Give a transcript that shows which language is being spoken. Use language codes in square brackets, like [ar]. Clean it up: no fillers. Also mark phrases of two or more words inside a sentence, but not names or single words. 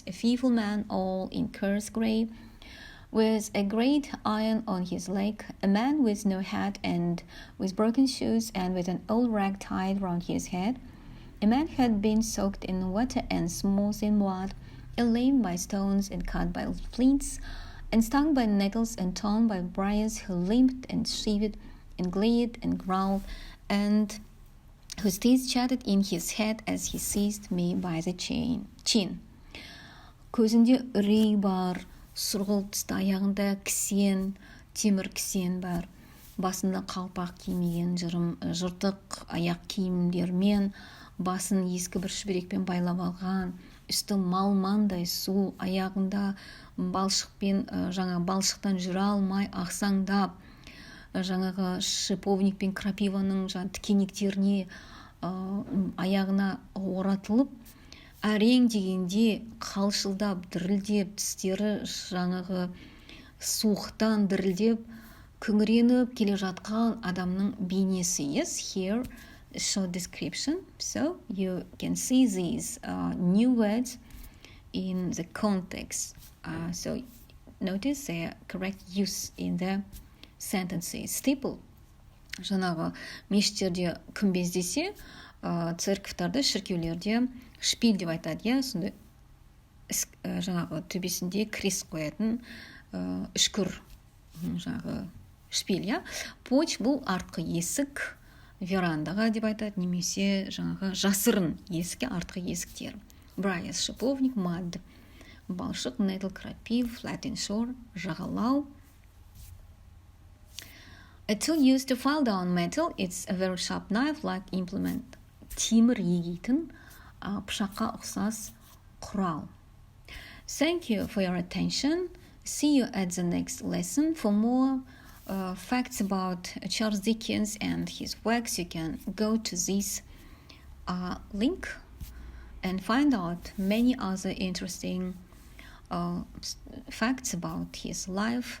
[en] A fearful man, all in curse grey, with a great iron on his leg, a man with no hat and with broken shoes and with an old rag tied round his head, a man who had been soaked in water and smoothed in mud, and lame by stones and cut by flints, and stung by nettles and torn by briars, who limped and shivered and glared and growled, and whose teeth chattered in his head as he seized me by the chin. [kk] Көзінде үрей бар, сұрғылт түсті, аяғында кісен, темір кісен бар, басында қалпақ кимеген, жыртық аяқ киімдермен, басын ескі бір шүберекпен байлап алған, үсті малмандай су, аяғында балшықтан жүре алмай ақсаңдап, жаңағы шиповник пен крапиваның тікенектеріне аяғына оратылып, әрең дегенде қалшылдап, дірілдеп, тістері жаңағы суықтан дірілдеп, күңіреніп келе жатқан адамның бейнесі. [en] Yes, here a short description. So you can see these new words in the context. So notice their correct use in the sentences. Staple. [kk] Жаңағы мешіттерде күмбез десе, церковьтарда, шіркеулерде шпиль деп айтады, иә, сонда жаңағы төбесінде крест қоятын үшкір жаңағы шпиль, иә. Поч бұл артқы есік, верандаға деп айтады, немесе жаңағы жасырын есікке артқы есіктер. Брайас шиповник, мад балшық, нетл крапив, [en] flat shore жағалау. A tool used to file down metal. It's a very sharp knife-like implement. Темір егейтін пышаққа ұқсас құрал. Thank you for your attention. See you at the next lesson. For more facts about Charles Dickens and his works, you can go to this link and find out many other interesting facts about his life.